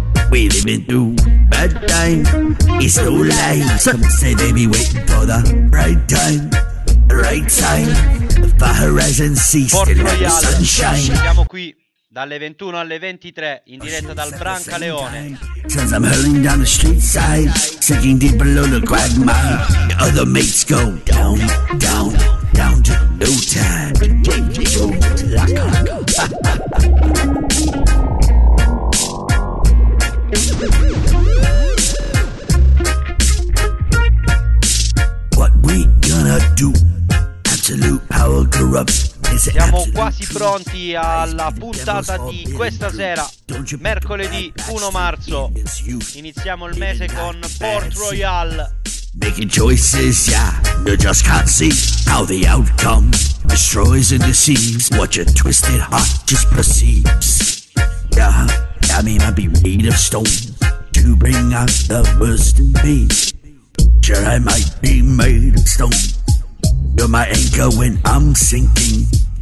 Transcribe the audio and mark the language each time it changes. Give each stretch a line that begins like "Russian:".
English: We living through bad time, it's no lie. Some say they be waiting for the right time, the right time. The horizon sees the sunshine.
Italian: Siamo qui dalle 21 alle 23 in diretta dal Branca Leone.
English: Since I'm hurling down the street side, sinking deep below the quagmire. The other mates go down, down, down to no time. What we gonna do? Absolute power corrupt.
Italian: Siamo quasi pronti alla puntata di questa sera, mercoledì 1 marzo. Iniziamo il mese con Port Royal.
English: Making choices, yeah, you just can't see how the outcome destroys and deceives what your twisted heart just perceives. Yeah, I mean I'd be made of stone to bring out the worst in me. Sure, I might be made of stone. You're my anchor when I'm sinking.